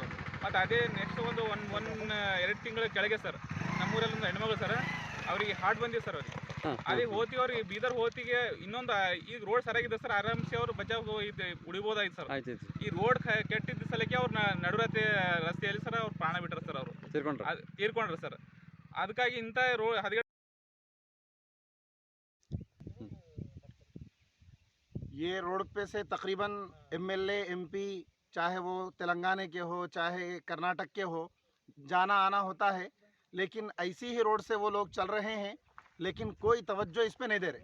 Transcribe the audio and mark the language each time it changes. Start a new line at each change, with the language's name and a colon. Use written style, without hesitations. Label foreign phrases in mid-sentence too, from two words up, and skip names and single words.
Kannada: ಮತ್ತು ಅದೇ ನೆಕ್ಸ್ಟ್ ಒಂದು 2 ತಿಂಗಳ ಕೆಳಗೆ ಸರ್ ನಮ್ಮೂರಲ್ಲಿ ಒಂದು ಹೆಣ್ಮಗಳು ಸರ್, ಅವರಿಗೆ ಹಾರ್ಟ್ ಬಂದಿದೆ ಸರ್. ಅವ್ರಿಗೆ ಅದೇ ಹೋತಿ ಅವ್ರಿಗೆ ಬೀದರ್ ಹೋತಿಗೆ ಇನ್ನೊಂದು ಈಗ ರೋಡ್ ಸರಿಯಾಗಿದೆ ಸರ್. ಆರಾಮ್ಸೆ ಅವ್ರು ಬಚಾವ್ ಉಳಿಬೋದಾಯ್ತು ಸರ್. ಈ ರೋಡ್ ಕೆಟ್ಟಿದ್ದ ಸಲಕ್ಕೆ ಅವ್ರು ರಸ್ತೆಯಲ್ಲಿ ಸರ್ ಅವ್ರು ಪ್ರಾಣ ಬಿಟ್ಟರು ಸರ್. ಅವರು ತೀರ್ಕೊಂಡ್ರು ಸರ್. ಅದಕ್ಕಾಗಿ ಇಂಥ ಹದಗೆಟ್ಟ
Hindi: ये रोड पे से तकरीबन एमएलए एमपी चाहे वो तेलंगाना के हो चाहे कर्नाटक के हो जाना आना होता है, लेकिन ऐसी ही रोड से वो लोग चल रहे हैं, लेकिन कोई तवज्जो इस पे नहीं दे रहे।